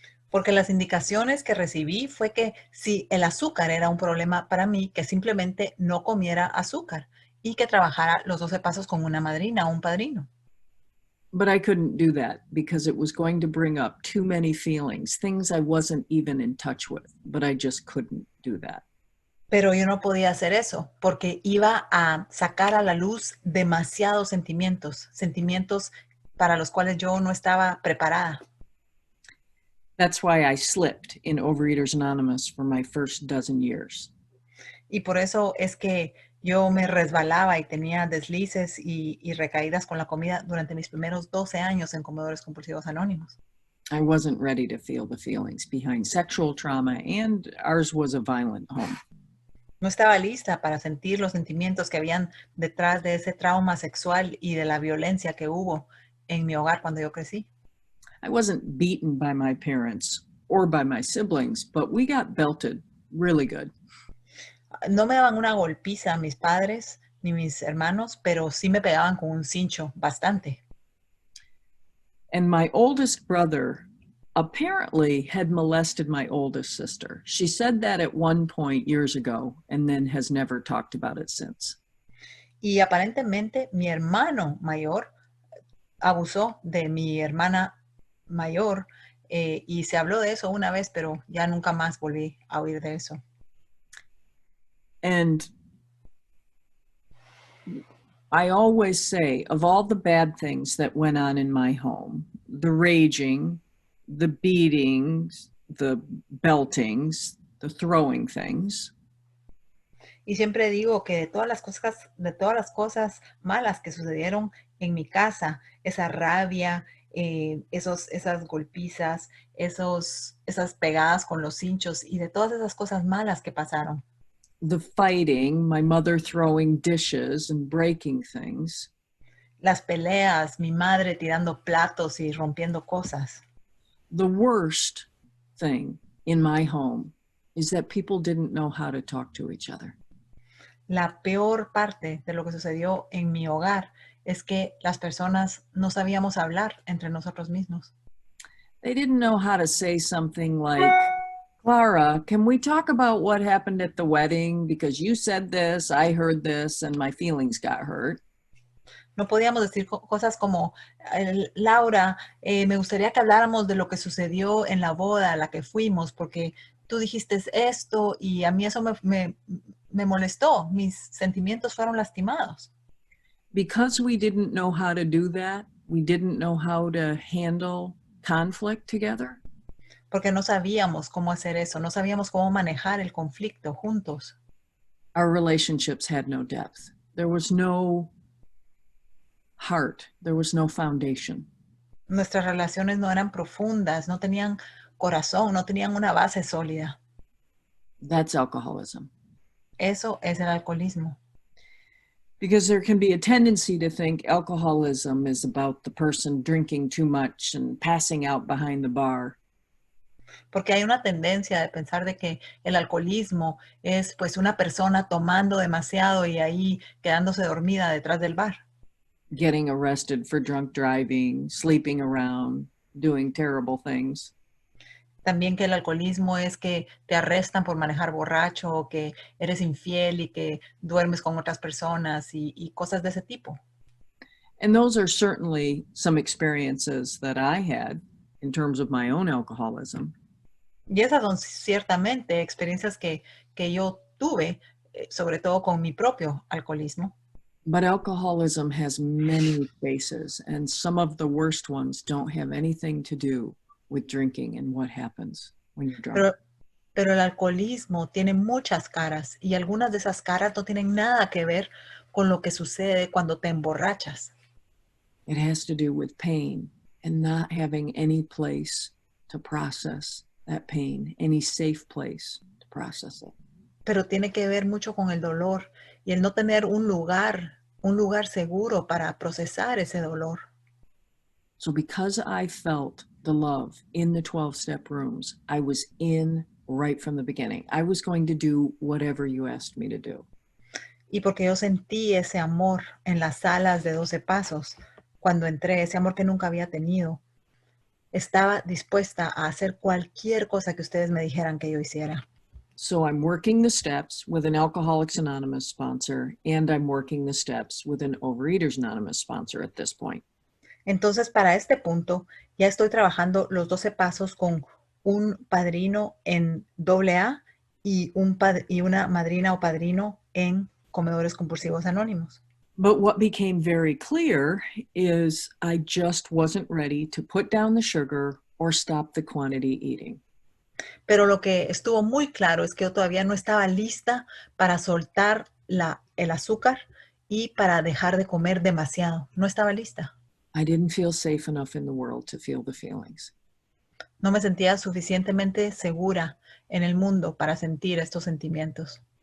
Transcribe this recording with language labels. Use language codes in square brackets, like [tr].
[es] Porque las indicaciones que recibí fue que si el azúcar era un problema para mí, que simplemente no comiera azúcar y que trabajara los 12 pasos con una madrina o un padrino. [en] But I couldn't do that because it was going to bring up too many feelings, things I wasn't even in touch with, but I just couldn't do that. [es] Pero yo no podía hacer eso porque iba a sacar a la luz demasiados sentimientos, sentimientos para los cuales yo no estaba preparada. [en] That's why I slipped in Overeaters Anonymous for my first dozen years. [es] Y por eso es que yo me resbalaba y tenía deslices y recaídas con la comida durante mis primeros 12 años en Comedores Compulsivos Anónimos. [en] I wasn't ready to feel the feelings behind sexual trauma, and ours was a violent home. [es] No estaba lista para sentir los sentimientos que habían detrás de ese trauma sexual y de la violencia que hubo en mi hogar cuando yo crecí. [en] I wasn't beaten by my parents or by my siblings, but we got belted really good. [es] No me daban una golpiza mis padres ni mis hermanos, pero sí me pegaban con un cincho bastante. [en] And my oldest brother apparently had molested my oldest sister. She said that at one point years ago and then has never talked about it since. [es] Y aparentemente mi hermano mayor abusó de mi hermana mayor y se habló de eso una vez, pero ya nunca más volví a oír de eso. [en] And I always say, of all the bad things that went on in my home, the raging, the beatings, the beltings, the throwing things, [es] Y siempre digo que de todas las cosas malas que sucedieron en mi casa, esa rabia, esas golpizas, esas pegadas con los cinchos y de todas esas cosas malas que pasaron. [en] the fighting, my mother throwing dishes and breaking things, [es] Las peleas, mi madre tirando platos y rompiendo cosas. [en] the worst thing in my home is that people didn't know how to talk to each other. [es] La peor parte de lo que sucedió en mi hogar es que las personas no sabíamos hablar entre nosotros mismos. [en] They didn't know how to say something like, Clara, can we talk about what happened at the wedding? Because you said this, I heard this, and my feelings got hurt. [es] No podíamos decir cosas como, Laura, me gustaría que habláramos de lo que sucedió en la boda a la que fuimos, porque tú dijiste esto y a mí eso me molestó. Mis sentimientos fueron lastimados. [en] Because we didn't know how to do that, we didn't know how to handle conflict together. [es] Porque no sabíamos cómo hacer eso, no sabíamos cómo manejar el conflicto juntos. [en] Our relationships had no depth. There was no heart. There was no foundation. [es] Nuestras relaciones no eran profundas, no tenían corazón, no tenían una base sólida. [en] That's alcoholism. [es] Eso es el alcoholismo. [en] Because there can be a tendency to think alcoholism is about the person drinking too much and passing out behind the bar. [es] Porque hay una tendencia de pensar de que el alcoholismo es pues una persona tomando demasiado y ahí quedándose dormida detrás del bar. [en] Getting arrested for drunk driving, sleeping around, doing terrible things. [es] También que el alcoholismo es que te arrestan por manejar borracho o que eres infiel y que duermes con otras personas y cosas de ese tipo. [en] And those are certainly some experiences that I had in terms of my own alcoholism. [es] Y esas son ciertamente experiencias que yo tuve, sobre todo con mi propio alcoholismo. [en] But alcoholism has many faces, and some of the worst ones don't have anything to do with drinking and what happens when you're drunk. [es] Pero el alcoholismo tiene muchas caras y algunas de esas caras no tienen nada que ver con lo que sucede cuando te emborrachas. [en] It has to do with pain and not having any place to process that pain, any safe place to process it. [es] Pero tiene que ver mucho con el dolor y el no tener un lugar seguro para procesar ese dolor. [en] So because I felt the love in the 12-step rooms, I was in right from the beginning. I was going to do whatever you asked me to do. [es] Y porque yo sentí ese amor en las salas de 12 pasos, cuando entré, ese amor que nunca había tenido, estaba dispuesta a hacer cualquier cosa que ustedes me dijeran que yo hiciera. [en] So I'm working the steps with an Alcoholics Anonymous sponsor, and I'm working the steps with an Overeaters Anonymous sponsor at this point. [es] Entonces, para este punto, ya estoy trabajando los 12 pasos con un padrino en AA y una madrina o padrino en Comedores Compulsivos Anónimos. [en] But what became very clear is I just wasn't ready to put down the sugar or stop the quantity eating. [es] Pero lo que estuvo muy claro es que yo todavía no estaba lista para soltar el azúcar y para dejar de comer demasiado. No estaba lista. [en] I didn't feel safe enough in the world to feel the feelings. [es] No me sentía suficientemente segura en el mundo para sentir estos sentimientos.